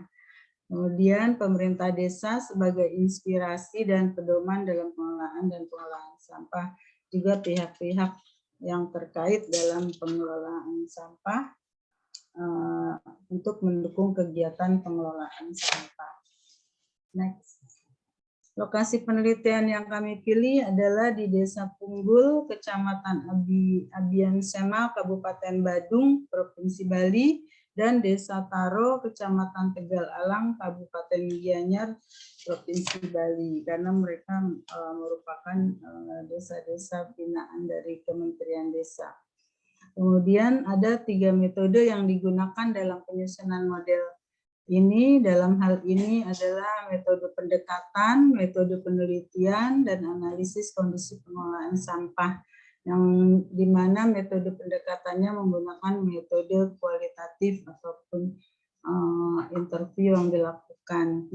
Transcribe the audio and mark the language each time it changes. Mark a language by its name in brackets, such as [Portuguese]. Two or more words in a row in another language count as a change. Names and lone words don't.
[Indonesian] Kemudian pemerintah desa sebagai inspirasi dan pedoman dalam pengelolaan dan pengelolaan sampah. Juga pihak-pihak yang terkait dalam pengelolaan sampah untuk mendukung kegiatan pengelolaan sampah. Next. Lokasi penelitian yang kami pilih adalah di Desa Punggul, Kecamatan Abian Sema, Kabupaten Badung, Provinsi Bali, dan Desa Taro, Kecamatan Tegal Alang, Kabupaten Gianyar, Provinsi Bali, karena mereka merupakan desa-desa binaan dari Kementerian Desa. Kemudian ada 3 metode yang digunakan dalam penyusunan model ini. Dalam hal ini adalah metode pendekatan, metode penelitian, dan analisis kondisi pengelolaan sampah, yang dimana metode pendekatannya menggunakan metode kualitatif ataupun interview yang dilakukan.